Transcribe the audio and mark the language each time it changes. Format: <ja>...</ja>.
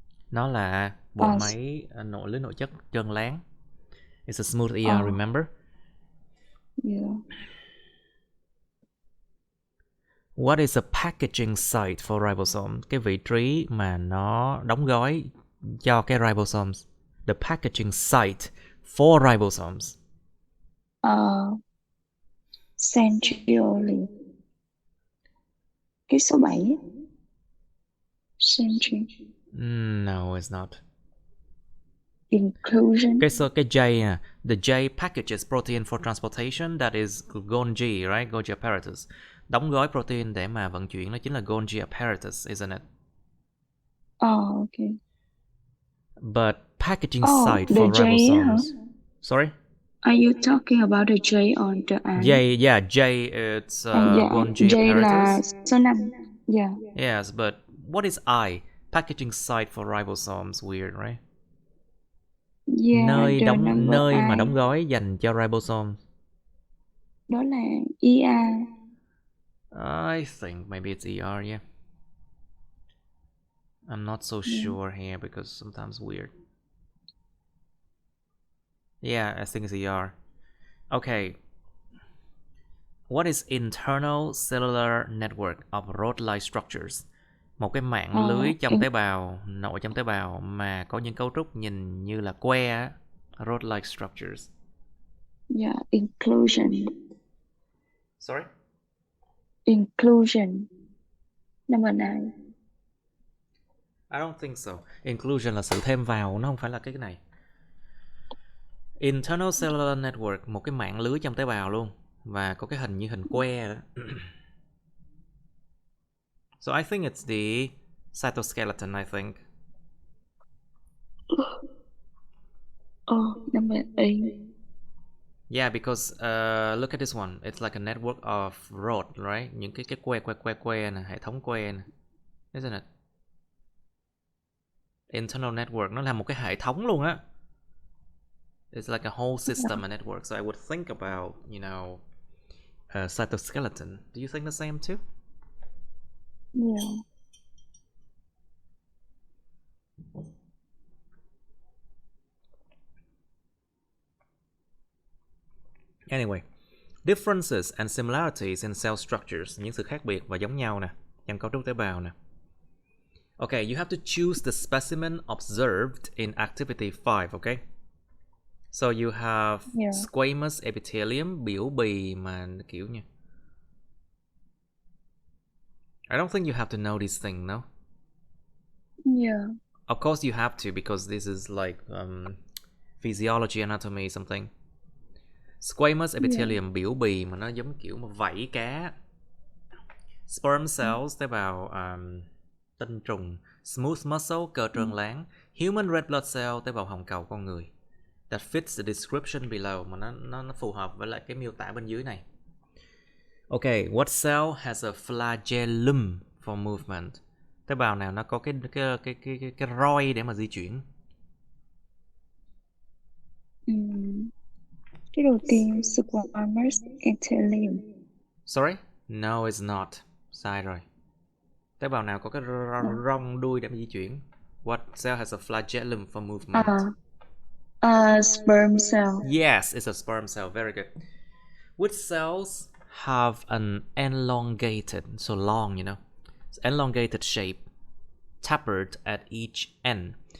<vi>Nó là bộ máy lưới nội chất trơn láng.</vi> <en>It's a smooth ER, remember? Yeah. What is a packaging site for ribosomes?</en> <vi>Cái vị trí mà nó đóng gói cho cái ribosomes.</vi> <en>The packaging site for ribosomes. Centrally.</en> <vi>Cái số 7. Century.</vi> <en>No, it's not. Inclusion.</en> <vi>Cái J nè.</vi> <en>The J packages protein for transportation, that is Golgi, right? Golgi apparatus.</en> <vi>Đóng gói protein để mà vận chuyển, nó chính là Golgi apparatus,</vi> <en>isn't it? Okay. But packaging site for the ribosomes. J, huh? Sorry? Are you talking about the J on the end? J, it's Golgi J apparatus.</en> <vi>là số 5. Yeah.</vi> <en>Yes, but what is I? Packaging site for ribosomes, weird, right? Yeah,</en> <vi>nơi mà đóng gói dành cho ribosomes. Đó là ER.</vi> <en>I think maybe it's ER, yeah. I'm not so sure here because sometimes weird. Yeah, I think it's ER. Okay. What is internal cellular network of rod-like structures?</en> <vi>Một cái mạng lưới trong tế bào, nội trong tế bào mà có những cấu trúc nhìn như là que,</vi> <en>rod-like structures. Yeah, inclusion. Sorry? Inclusion. Number 9. I don't think so.</en> <vi>Inclusion là sự thêm vào, nó không phải là cái này.</vi> <en>Internal cellular network,</en> <vi>một cái mạng lưới trong tế bào luôn, và có cái hình như hình que đó.</vi> <en>So I think it's the cytoskeleton, I think. Number 8. Yeah, because look at this one. It's like a network of rod, right?</en> <vi>Những cái que nè, hệ thống que nè.</vi> <en>Isn't it? Internal network,</en> <vi>nó là một cái hệ thống luôn á.</vi> <en>It's like a whole system, a network. So I would think about, cytoskeleton. Do you think the same too? Yeah. Anyway, differences and similarities in cell structures,</en> <vi>những sự khác biệt và giống nhau nè trong cấu trúc tế bào nè.</vi> <en>Okay, you have to choose the specimen observed in activity 5, okay? So you have squamous epithelium,</en> <vi>biểu bì mà kiểu như.</vi> <en>I don't think you have to know this thing, no? Yeah. Of course you have to, because this is like physiology, anatomy, something.</en> <vi>Squamous epithelium, biểu bì mà nó giống kiểu mà vảy cá.</vi> <en>Sperm cells,</en> <vi>tế bào tinh trùng.</vi> <en>Smooth muscle,</en> <vi>cơ trơn láng.</vi> <en>Human red blood cell,</en> <vi>tế bào hồng cầu con người.</vi> <en>That fits the description below,</en> <vi>mà nó phù hợp với lại cái miêu tả bên dưới này.</vi> <en>Okay, what cell has a flagellum for movement?</en> <vi>Tế bào nào nó có cái roi để mà di chuyển? Cái đầu tiên, squamous epithelium.</vi> <en>Sorry? No, it's not.</en> <vi>Sai rồi. Tế bào nào có cái rong đuôi để mà di chuyển?</vi> <en>What cell has a flagellum for movement? Sperm cell. Yes, it's a sperm cell. Very good. Which cells have an elongated, so long, you know, elongated shape, tapered at each end?</en>